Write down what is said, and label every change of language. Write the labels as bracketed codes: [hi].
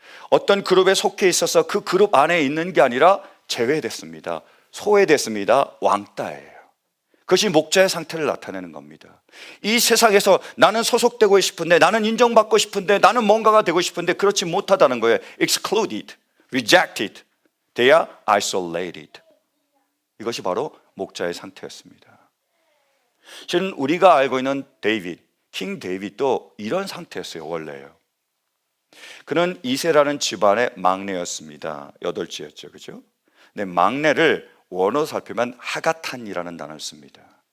[ko] 어떤 그룹에 속해 있어서 그 그룹 안에 있는 게 아니라 제외됐습니다. 소외됐습니다. 왕따예요. 그것이 목자의 상태를 나타내는 겁니다. 이 세상에서 나는 소속되고 싶은데, 나는 인정받고 싶은데, 나는 뭔가가 되고 싶은데 그렇지 못하다는 거예요. [en] Excluded, rejected, they are isolated. [ko] 이것이 바로 목자의 상태였습니다. 실은 우리가 알고 있는 데이빗, 킹 데이빗도 이런 상태였어요. 원래요. 그는 이세라는 집안의 막내였습니다. 여덟째였죠, 그죠? 근데 막내를 원어 살피면 하가탄이라는 단어를 씁니다.